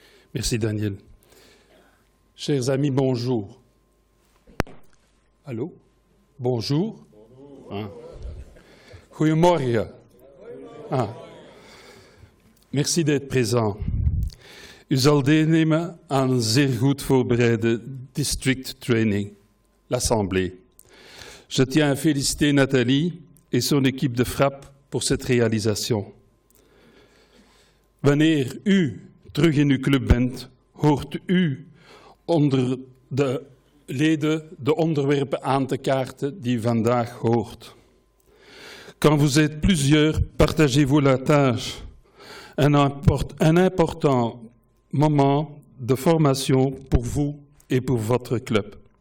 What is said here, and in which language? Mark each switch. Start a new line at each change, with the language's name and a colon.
French: Merci Daniel. Chers amis, bonjour. Allô? Bonjour? Ah.
Dutch: Goedemorgen.
French: Ah. Merci d'être présent.
Dutch: U zal deelnemen aan een zeer goed voorbereide district training, l'Assemblée.
French: Je tiens à féliciter Nathalie et son équipe de frappe pour cette réalisation.
Dutch: Wanneer u terug in uw club bent, hoort u onder de leden de onderwerpen aan te kaarten die u vandaag hoort.
French: Quand vous êtes plusieurs, partagez-vous la tâche. Un important moment de formation pour vous et pour votre club.